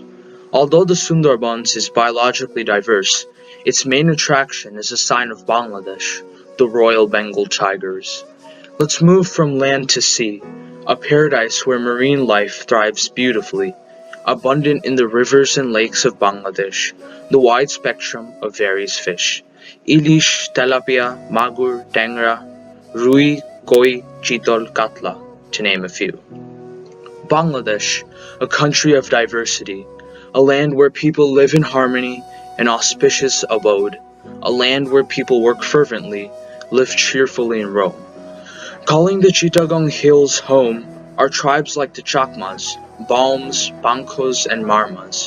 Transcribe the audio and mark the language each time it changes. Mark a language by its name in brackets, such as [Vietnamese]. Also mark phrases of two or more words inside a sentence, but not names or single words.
[English] Although the Sundarbans is biologically diverse, its main attraction is a sign of Bangladesh, the Royal Bengal tigers. Let's move from land to sea, a paradise where marine life thrives beautifully, abundant in the rivers and lakes of Bangladesh, the wide spectrum of various fish. Ilish, tilapia, magur, tangra, rui, koi, chitol, katla, to name a few. Bangladesh, a country of diversity, a land where people live in harmony, an auspicious abode, a land where people work fervently, live cheerfully and roam. Calling the Chittagong Hills home are tribes like the Chakmas, Balms, Bangkos, and Marmas.